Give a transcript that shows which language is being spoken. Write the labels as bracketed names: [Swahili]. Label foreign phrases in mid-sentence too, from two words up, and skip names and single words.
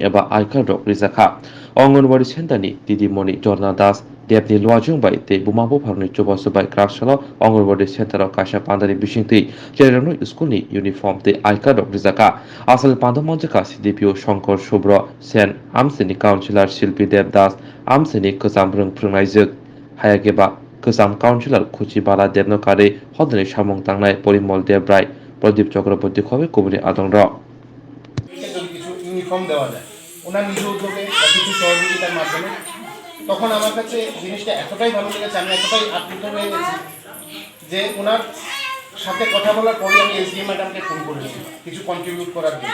[Kok Borok] eba Aika Dok Rizaka Ongonwari Centre ni Didimoni Jorna Das Debni Luajung by te Bumabo Parni Chobasu by Krasalo Ongonwari Centre Kasha Pandani Bishingti Jeroni School ni uniform tei Aika Dok Rizaka Asal Pandamonjaka CDPO Shankar Shubro Sen Amsini Councillor Shilpi Dev Das Amsini Kazambrung Prungaizuk Hayageba Kusam Councillor Kuchibala Debnokare Hodre Shamong Tangnai Porimol Debrai Pradip Chakraborty Khobe Kubri Adongra [Bangla] যদি কিছু ইউনিফর্ম দেওয়া যায় ওনার নিজ উদ্যোগে বা কিছু সহযোগিতার মাধ্যমে তখন আমার কাছে জিনিসটা এতটাই ভালো লেগেছে, আমি এতটাই আপ্লুত হয়ে গেছি যে ওনার সাথে কথা বলার পরে আমি এসডি ম্যাডামকে ফোন করেছি কিছু কন্ট্রিবিউট করার জন্য।